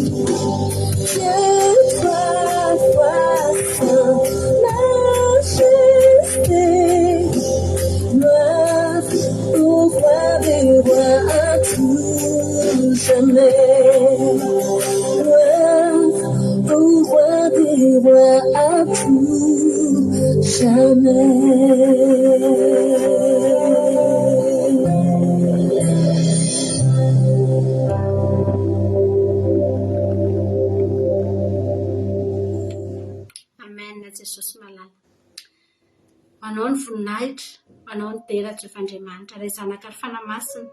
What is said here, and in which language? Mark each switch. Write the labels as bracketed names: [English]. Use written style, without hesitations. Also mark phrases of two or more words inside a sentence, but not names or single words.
[French] Que toi sois saint, majesté, gloire au roi des rois à tout jamais. Gloire au roi des rois à tout jamais. [Malagasy] Jesosy malala. Manao ny voninahitra, manao ny dera Jehovah'Andriamanitra, ray zanaka ary fanamasina.